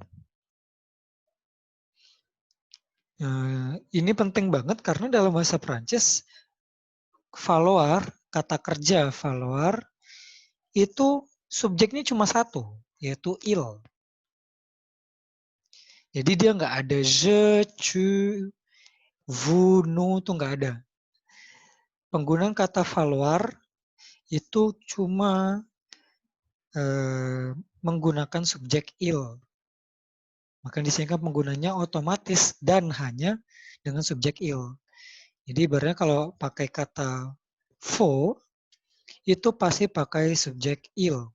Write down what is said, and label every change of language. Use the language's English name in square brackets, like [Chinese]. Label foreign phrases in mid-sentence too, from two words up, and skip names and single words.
[Indonesian] Ini penting banget karena dalam bahasa Prancis, valoir, kata kerja valoir, itu subjeknya cuma satu, yaitu il. Jadi dia nggak ada [French] je, tu, vous, nous, [Indonesian] itu nggak ada. Penggunaan kata valoir itu cuma menggunakan subjek il. Maka di sini kan penggunanya otomatis dan hanya dengan subjek il. Jadi ibaratnya kalau pakai kata fo, itu pasti pakai subjek il.